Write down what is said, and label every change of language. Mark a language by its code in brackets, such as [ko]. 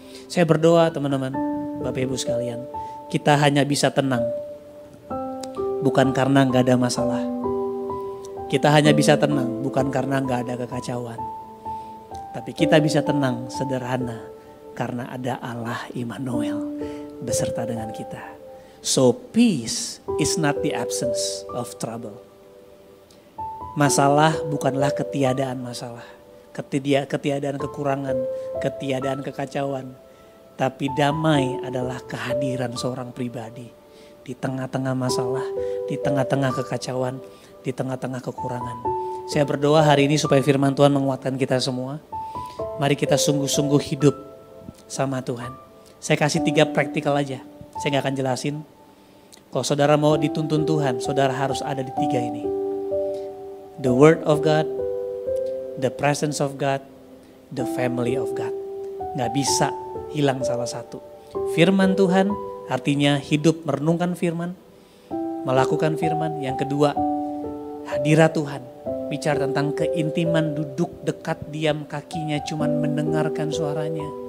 [id] Saya berdoa teman-teman, Bapak Ibu sekalian, kita hanya bisa tenang bukan karena gak ada masalah. Kita hanya bisa tenang bukan karena gak ada kekacauan. Tapi kita bisa tenang sederhana karena ada Allah Immanuel beserta dengan kita. [en] So peace is not the absence of trouble. [id] Masalah bukanlah ketiadaan masalah. Ketiadaan kekurangan, ketiadaan kekacauan. Tapi damai adalah kehadiran seorang pribadi. Di tengah-tengah masalah, di tengah-tengah kekacauan, di tengah-tengah kekurangan. Saya berdoa hari ini supaya firman Tuhan menguatkan kita semua. Mari kita sungguh-sungguh hidup sama Tuhan. Saya kasih 3 praktikal aja. Saya gak akan jelasin. Kalau saudara mau dituntun Tuhan, saudara harus ada di 3 ini. [en] The Word of God, the presence of God, the family of God. [id] Gak bisa hilang salah satu. Firman Tuhan artinya hidup merenungkan firman, melakukan firman. Yang kedua, hadirat Tuhan. Bicara tentang keintiman, duduk dekat, diam kakinya, cuman mendengarkan suaranya.